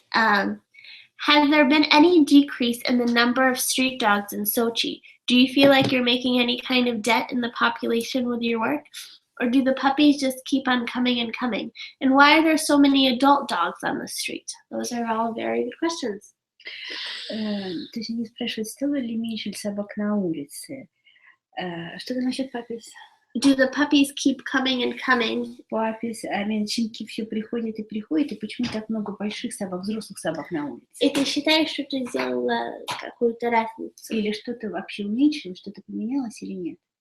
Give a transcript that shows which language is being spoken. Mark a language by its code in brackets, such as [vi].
[en] Has there been any decrease in the number of street dogs in Sochi? Do you feel like you're making any kind of dent in the population with your work? Or do the puppies just keep on coming and coming? And why are there so many adult dogs on the street? Those are all very good questions. [ru] То есть они спрашивают, стало ли меньше собак на улице? Что-то насчет папис. [en] Do the puppies keep coming and coming? [ru] Папис, щенки все приходят и приходят, и почему так много больших собак, взрослых собак на улице? И ты считаешь, что ты сделала какую-то разницу? Или что-то вообще уменьшилось, что-то поменялось или нет?